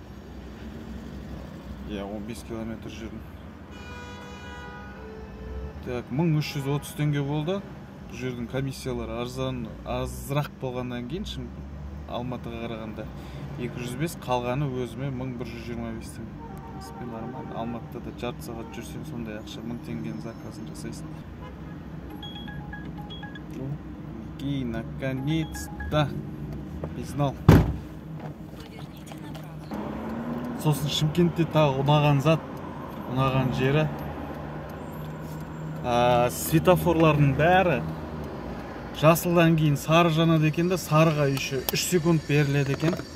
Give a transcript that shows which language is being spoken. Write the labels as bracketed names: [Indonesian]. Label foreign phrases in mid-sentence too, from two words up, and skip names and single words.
[Kazakh] 15 километр жүрдім. Так, 1330 теңге болды. Бұл жердің комиссиялары азырақ болғаннан кейін, Алматыға қарағанда 205, қалғаны өзіме 1125 теңге. [Russian] Нормально. [Kazakh] Алматыда да жарты сағат жүрсең, сондай ақша 1000 теңгенің заказын жасайсың. [Russian] И наконец-то пизнал. [Kazakh] Сосын Шымкентте тағы ұнаған жері, светофорлардың бәрі жасылдан кейін сары жанады екен де, сарыға еще 3 секунд беріледі екен.